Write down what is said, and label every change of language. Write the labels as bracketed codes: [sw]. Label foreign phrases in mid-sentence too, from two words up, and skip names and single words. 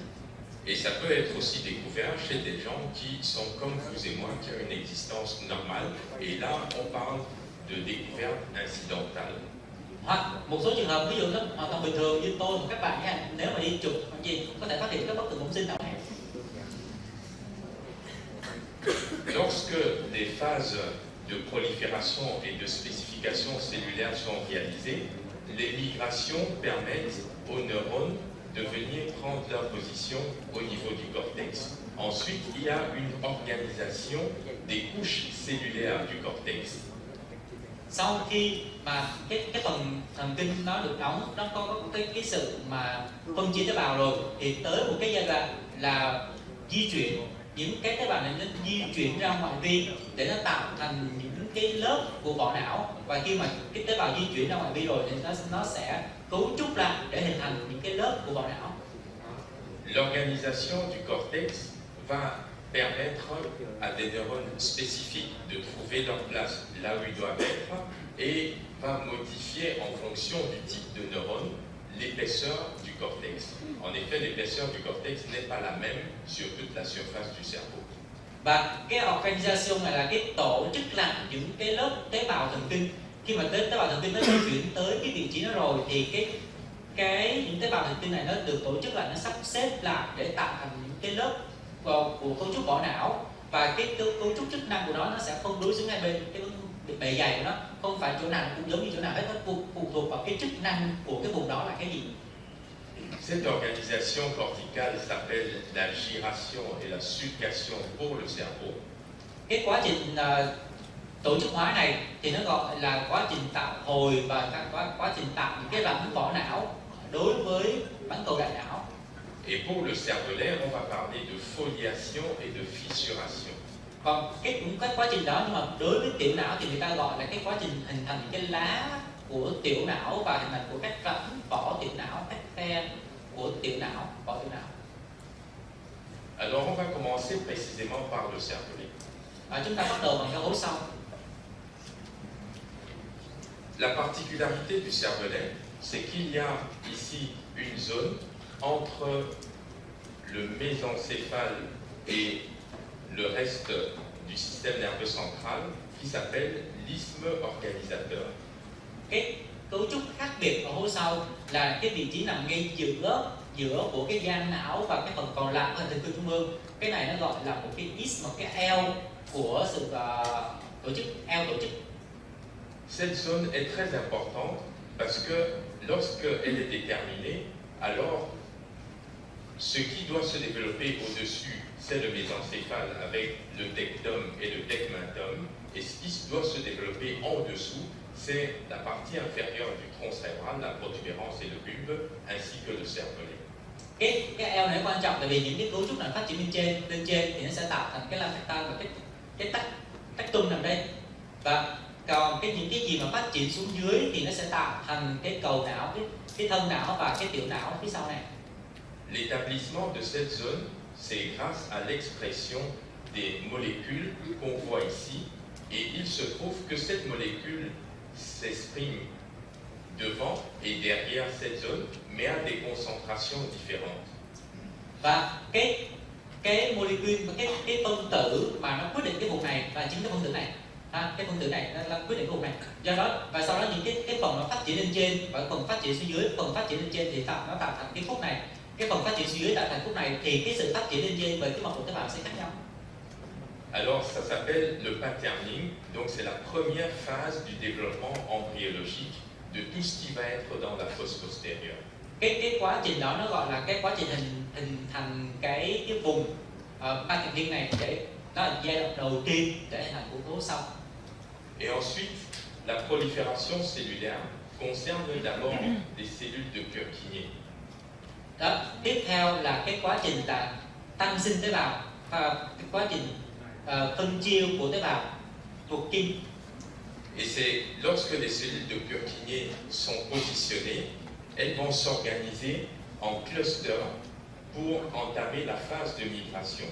[fr] Et ça peut être aussi découvert chez des gens qui sont comme vous et moi, qui ont une existence normale. Et là, on parle de découverte incidentale. [vi] Hoặc một số trường hợp ví dụ nó hoàn toàn bình thường như tôi và các bạn nha, nếu mà đi chụp hoặc gì có thể phát hiện các bất thường bẩm sinh nào này. [fr] Lorsque les phases de prolifération et de spécification cellulaire sont réalisées, les migrations permettent aux neurones de venir prendre leur position au niveau du cortex. Ensuite, il y a une organisation des couches cellulaires du cortex. [vi] Sau khi mà cái phần thần kinh nó được đóng, nó có cái sự mà phân chia tế bào rồi thì tới một cái giai đoạn là di chuyển những cái tế bào này nó di chuyển ra ngoại vi để nó tạo thành những cái lớp của vỏ não, và khi mà cái tế bào di chuyển ra ngoại vi rồi thì nó sẽ cấu trúc lại để hình thành những cái lớp của vỏ não. [fr] L'organisation du cortex va permettre à des neurones spécifiques de trouver leur place là où ils doivent être et va modifier en fonction du type de neurone l'épaisseur du cortex. En effet, l'épaisseur du cortex n'est pas la même sur toute la surface du cerveau. [vi] Và cái organization này là cái tổ chức lại những cái lớp tế bào thần kinh. Khi mà tế bào thần kinh nó di chuyển tới cái vị trí đó rồi thì những tế bào thần kinh này nó được tổ chức lại, nó sắp xếp lại để tạo thành những cái lớp của cấu trúc vỏ não, và cái cấu trúc chức năng của nó sẽ không đối xứng hai bên. Cái bề dày của nó không phải chỗ nào cũng giống như chỗ nào hết, nó phụ thuộc vào cái chức năng của cái vùng đó là cái gì. [fr] Cette organisation corticale s'appelle la giration et la sulcation pour le cerveau. [vi] Cái quá trình tổ chức hóa này thì nó gọi là quá trình tạo hồi và quá trình tạo những cái rãnh vỏ não đối với bán cầu đại não. [fr] Et pour le cervelet, on va parler de foliation et de fissuration. [vi] Còn cái quá trình đó, nhưng mà đối với tiểu não thì người ta gọi là cái quá trình hình thành những cái lá của tiểu não và hình thành của các rãnh vỏ tiểu não, các khe của tiểu não, vỏ tiểu não. [fr] Alors on va commencer précisément par le cervelet. [vi] Chúng ta bắt đầu bằng cái hố sau. [fr] La particularité du cervelet, c'est qu'il y a ici une zone entre le mésencéphale et le reste du système nerveux central qui s'appelle l'isthme organisateur. [vi] Cái cấu trúc khác biệt ở hố sau là cái vị trí nằm ngay giữa của cái gian não và cái phần còn lại của thần kinh trung ương. Cái này nó gọi là một cái isthmus, một cái eo của sự tổ chức, eo tổ chức. [fr] Cette zone est très importante parce que lorsque elle est déterminée, alors ce qui doit se développer au-dessus, c'est le mésencéphale avec le tectum et le tegmentum, et ce qui doit se développer en dessous, c'est la partie inférieure du tronc cérébral, la protubérance et le bulbe, ainsi que le cervelet. [vi] Cái eo này quan trọng tại vì những cái cấu trúc này phát triển lên trên thì nó sẽ tạo thành cái lambda và cái tách tung nằm đây, và còn những cái gì mà phát triển xuống dưới thì nó sẽ tạo thành cái cầu não, cái thân não và cái tiểu não phía sau này. [fr] L'établissement de cette zone, c'est grâce à l'expression des molécules qu'on voit ici, et il se trouve que cette molécule s'exprime devant et derrière cette zone, mais à des concentrations différentes. [vi] Và cái molecule và cái phân tử mà nó quyết định cái vùng này và chính cái phân tử này, cái phân tử này nó quyết định cái vùng này. Do đó và sau đó những cái phần nó phát triển lên trên và phần phát triển xuống dưới, phần phát triển lên trên thì nó tạo thành cái khúc này, cái phần phát triển xuống dưới tạo thành khúc này, thì cái sự phát triển lên trên với cái mật độ tế bào sẽ khác nhau. [fr] Alors ça s'appelle le patterning, donc c'est la première phase du développement embryologique de tout ce qui va être dans la fosse postérieure. [vi] Cái quá trình đó nó gọi là cái quá trình hình thành cái vùng patterning này, để nó là giai đoạn đầu tiên để hình thành của hố sau. [fr] Et ensuite, la prolifération cellulaire concerne d'abord des cellules de Purkinje. [vi] Đó, tiếp theo là cái quá trình là tăng sinh tế bào, cái quá trình phân chia của tế bào thuộc kim. [fr] Et c'est lorsque les cellules de Purkinje sont positionnées, elles vont s'organiser en clusters pour entamer la phase de migration.